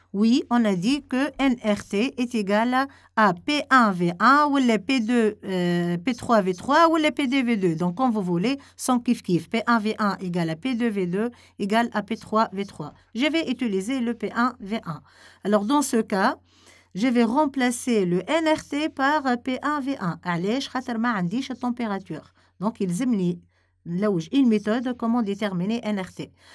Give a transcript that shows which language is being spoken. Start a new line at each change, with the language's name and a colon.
French: Oui, on a dit que nRT est égal à P1V1 ou le P3V3 ou le P2V2. Donc, comme vous voulez, sans kiff-kiff. P1V1 égale à P2V2 égale à P3V3. Je vais utiliser le P1V1. Alors, dans ce cas, je vais remplacer le nRT par P1V1.
Arabic: علاش خاطر ما عنديش température.
French: Donc, il
Arabic: زمني نلوج
French: une méthode comment déterminer nRT.